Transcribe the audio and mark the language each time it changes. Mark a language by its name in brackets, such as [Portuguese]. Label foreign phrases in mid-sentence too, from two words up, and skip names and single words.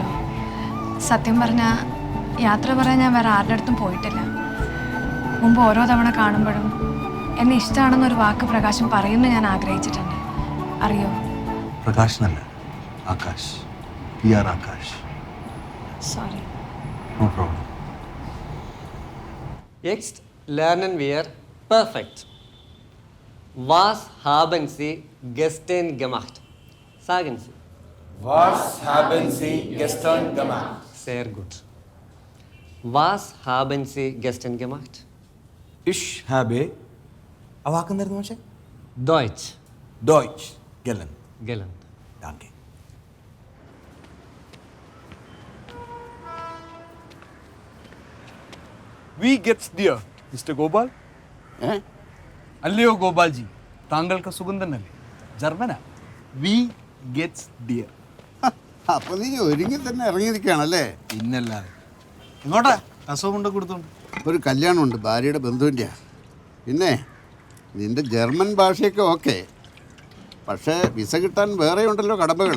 [Malayalam] സത്യം പറഞ്ഞാൽ യാത്ര പറയാൻ ഞാൻ വേറെ ആരുടെ അടുത്തും പോയിട്ടില്ല. മുമ്പ് ഓരോ തവണ കാണുമ്പോഴും എന്നെ ഇഷ്ടമാണെന്നൊരു വാക്ക് പ്രകാശം പറയുമെന്ന് ഞാൻ ആഗ്രഹിച്ചിട്ടുണ്ട്. അറിയോ? പ്രകാശ് എന്നല്ല, ആകാശ്. PR ആകാശ്. സോറി. [English] no problem. [German] Jetzt lernen wir perfekt. Was haben Sie gestern gemacht? Sagen Sie. Was haben Sie gestern gemacht? Sehr gut. Was haben Sie gestern gemacht? Ich habe. [Malayalam] ആ വാക്കെന്തായിരുന്നു പക്ഷേ? [German] Deutsch. Deutsch gelernt. Gelernt. Danke. Wie geht's dir, Mr. Gopal? [Malayalam] അല്ലയോ ഗോപാൽജി, താങ്കൾക്ക് സുഖം തന്നെയല്ലേ? [German] ജർമ്മനാ. Wie geht's dir. [Malayalam] അപ്പൊ നീ ഒരുങ്ങി തന്നെ ഇറങ്ങിയിരിക്കുകയാണല്ലേ? പിന്നല്ലാതെ. ഇങ്ങോട്ടാ അസുഖം കൊണ്ട് കൊടുത്തോണ്ട്. ഒരു കല്യാണമുണ്ട്, ഭാര്യയുടെ ബന്ധുവിൻ്റെയാ. പിന്നെ നിന്റെ ജർമ്മൻ ഭാഷയൊക്കെ ഓക്കെ, പക്ഷേ വിസ കിട്ടാൻ വേറെ ഉണ്ടല്ലോ കടമ്പകൾ.